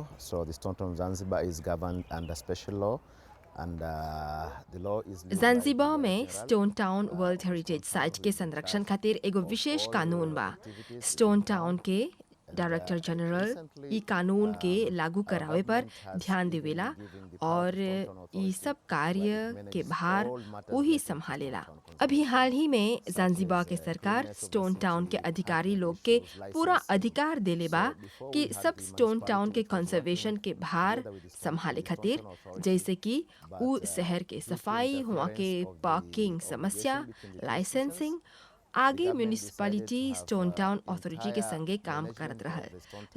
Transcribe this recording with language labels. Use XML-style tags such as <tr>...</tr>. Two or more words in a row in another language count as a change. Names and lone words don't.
<en>So the Stone Town Zanzibar is governed under special law, and the law is led by ज़ांज़ीबार the</en> <bho>में</bho> <en>general,</en> <bho>स्टोन टाउन</bho> <en>World Heritage Site</en> <bho>के संरक्षण खातिर एगो विशेष कानून बा। स्टोन टाउन के</bho> <en>Director General</en> <bho>ई कानून के लागू करावे पर ध्यान देवेला और ई सब कार्य के भार वही संभालेला। अभी हाल ही में ज़ांज़ीबार के सरकार स्टोन टाउन के अधिकारी लोग के पूरा अधिकार देले बा कि सब स्टोन टाउन के कंजर्वेशन के भार संभाले खातिर, जैसे कि उ शहर के सफाई, हुआ के पार्किंग समस्या, लाइसेंसिंग आगे म्यूनिसिपैलिटी स्टोन टाउन अथॉरिटी के संगे काम करत रहल।</bho>